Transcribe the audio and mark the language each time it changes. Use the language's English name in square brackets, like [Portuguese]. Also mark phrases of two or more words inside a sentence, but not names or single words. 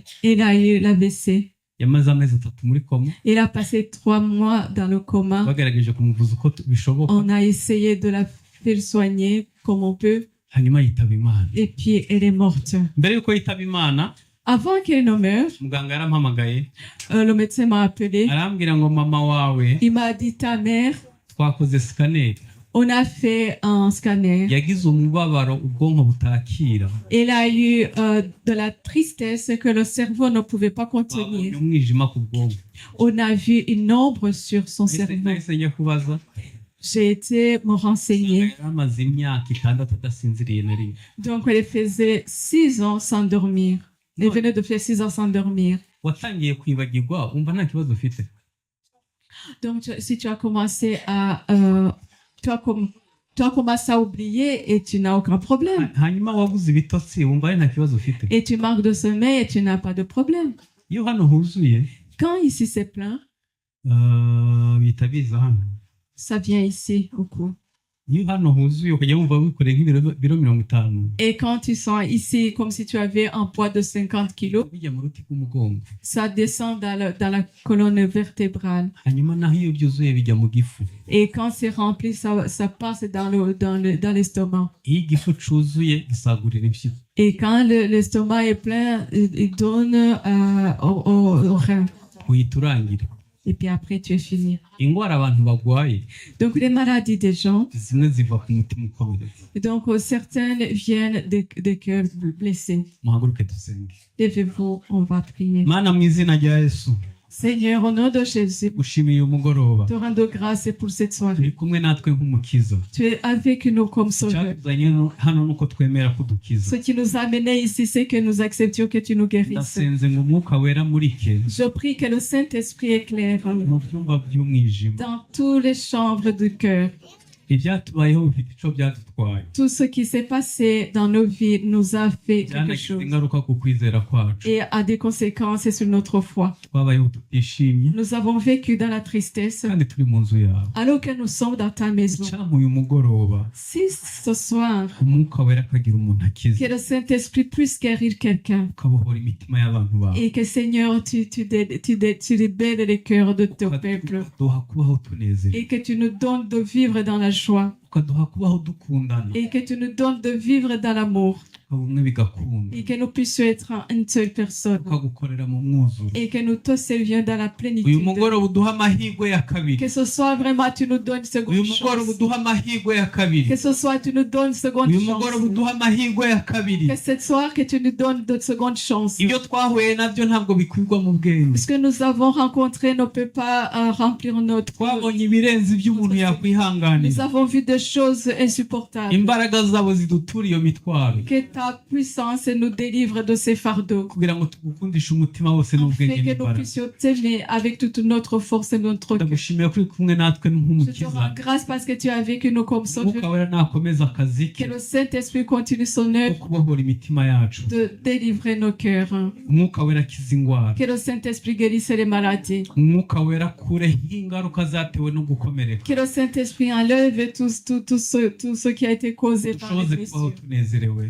[French] elle a eu l'AVC. [Kinyarwanda] Yamaze amezi 3 muri koma, [French] Elle a passé 3 mois dans le coma. [Kinyarwanda] bagerageje kumuvuza uko bishoboka, [French] On a essayé de la faire soigner comme on peut. [Kinyarwanda] hanyuma yitaba Imana. [French] Et puis, elle est morte. [Kinyarwanda] Mbere yuko yitaba Imana, [French] Avant qu'elle ne meure, [Kinyarwanda] muganga yarampamagaye [French] le médecin m'a appelé. [Kinyarwanda] arambwira ngo mama wawe [French] Il m'a dit, ta mère, [Kinyarwanda] twakoze scanner, [French] on a fait un scanner. [Kinyarwanda] yagize umubabaro ubwonko butakira, [French] Elle a eu de la tristesse que le cerveau ne pouvait pas [Kinyarwanda] twabonye [French] contenir. [Kinyarwanda] umwijima ku bwonko. [French] On a vu une ombre sur son cerveau. [Kinyarwanda] Nahise njya kubaza, [French] J'ai été me renseigner. [Kinyarwanda] yari amaze imyaka 6 adasinziriye na rimwe. [French] Donc, elle faisait 6 ans sans dormir. Elle venait de faire 6 ans sans dormir. [Kinyarwanda] Watangiye kwibagirwa umva nta kibazo ufite. [French] Donc, si tu as commencé à... tu as commencé à oublier et tu n'as aucun problème. [Kinyarwanda] Hanyuma wabuze ibitotsi wumva ari nta kibazo ufite. [French] Et tu manques de sommeil et tu n'as pas de problème. [Kinyarwanda] Iyo hano huzuye, [French] Quand ici c'est plein, [Kinyarwanda] bihita biza hano. [French] ça vient ici au cou. [Kinyarwanda] Iyo hano huzuye ukajya wumva wikoreye nk'ibiro 50, [French] Et quand tu sens ici comme si tu avais un poids de 50 kilos, [Kinyarwanda] bijya mu ruti rw'umugongo. [French] ça descend dans la colonne vertébrale. [Kinyarwanda] Hanyuma naho iyo byuzuye bijya mu gifu. [French] Et quand c'est rempli, ça passe dans l'estomac. [Kinyarwanda] Iyo igifu cuzuye gisagurira impyiko. [French] Et quand l'estomac est plein, il donne au rein. [Kinyarwanda] Uhita urangira. [French] Et puis après, tu es fini. [Kinyarwanda] Indwara abantu bagwaye [French] Donc, les maladies des gens, [Kinyarwanda] zimwe ziva ku mutima ukomeretse. [French] et donc certaines viennent des cœurs blessés. [Kinyarwanda] Muhaguruke dusenge. [French] Levez-vous, on va prier. [Kinyarwanda] Mana mu izina rya Yesu, [French] Seigneur, au nom de Jésus, [Kinyarwanda] ushimiye umugoroba. [French] te rends grâce pour cette soirée. [Kinyarwanda] Uri kumwe natwe nk'umukiza. [French] Tu es avec nous comme sauveur. [Kinyarwanda] Icyatuzanye hano nuko twemera ko dukiza. [French] Ce qui nous a amenés ici, c'est que nous acceptions que tu nous guérisses. [Kinyarwanda] Ndasenze ngo umwuka wera murike [French] Je prie que le Saint-Esprit éclaire [Kinyarwanda] mu byumba by'umwijima. [French] dans toutes les chambres du cœur. [Kinyarwanda] Ibyatubayeho bifite icyo byadutwaye. [French] Tout ce qui s'est passé dans nos vies nous a fait quelque [Kinyarwanda] Byanagize [French] chose [Kinyarwanda] ingaruka ku kwizera kwacu. [French] et a des conséquences sur notre foi. [Kinyarwanda] Twabayeho tutishimye [French] Nous avons vécu dans la tristesse [Kinyarwanda] kandi turi mu nzu yawe. [French] alors que nous sommes dans ta maison. [Kinyarwanda] Cyangwa uyu mugoroba [French] Si ce soir, [Kinyarwanda] umwuka wera akagira umuntu akiza, [French] que le Saint-Esprit puisse guérir quelqu'un [Kinyarwanda] ukabohora imitima y'abantu bawe, [French] et que Seigneur, tu libères les cœurs de ton peuple [Kinyarwanda] ukaduha kubaho tunezerewe, [French] et que tu nous donnes de vivre dans la joie [Kinyarwanda] ukaduha kubaho dukundana, [French] et que tu nous donnes de vivre dans l'amour [Kinyarwanda] ubumwe bigakunda, [French] et que nous puissions être une seule personne [Kinyarwanda] ukagukorera mu mwuzuro. [French] et que nous te servions dans la [Kinyarwanda] Uyu [French] plénitude. [Kinyarwanda] mugoroba uduha amahirwe ya kabiri. [French] Que ce soit vraiment tu nous donnes une [Kinyarwanda] Uyu [French] seconde [Kinyarwanda] mugoroba [French] chance. [Kinyarwanda] uduha amahirwe ya kabiri. [French] Que ce soit tu nous donnes une seconde [Kinyarwanda] Uyu mugoroba [French] chance. [Kinyarwanda] uduha amahirwe ya kabiri. [French] Que cette soir que tu nous donnes de seconde chance. [Kinyarwanda] Ibyo twahuye nabyo ntabwo bikwirwa mu bwenge. [French] Ce que nous avons rencontré ne peut pas remplir notre... [Kinyarwanda] Twabonye ibirenze ibyo umuntu [French] Nous [Kinyarwanda] yakwihanganira. [French] avons vu des choses insupportables. [Kinyarwanda] Imbaraga zabo zidutura iyo mitwaro [French] Que ta puissance nous délivre de ces fardeaux. [Kinyarwanda] kugira ngo tugukundishe umutima wose n'ubwenge [French] Afin que nous [Kinyarwanda] n'imbaraga. [French] puissions t'aimer avec toute notre force et notre cœur. [Kinyarwanda] Ndagushimiye ko uri kumwe natwe [French] Je te [Kinyarwanda] nk'umukiza. [French] rends grâce parce que tu es avec nous comme [Kinyarwanda] Umwuka [French] sauveur. [Kinyarwanda] wera nakomeza akazi [French] Que [Kinyarwanda] ke [French] le Saint-Esprit continue son [Kinyarwanda] ko [French] œuvre [Kinyarwanda] kubohora imitima yacu. [French] de délivrer nos cœurs. [Kinyarwanda] Umwuka wera akiza indwara. [French] Que le Saint-Esprit guérisse les maladies. [Kinyarwanda] Umwuka wera akureho ingaruka zatewe no gukomereka. [French] Que le Saint-Esprit enlève tout ce qui a été causé par les [Kinyarwanda] Dushoboze kubaho [French] blessures. [Kinyarwanda] tunezerewe.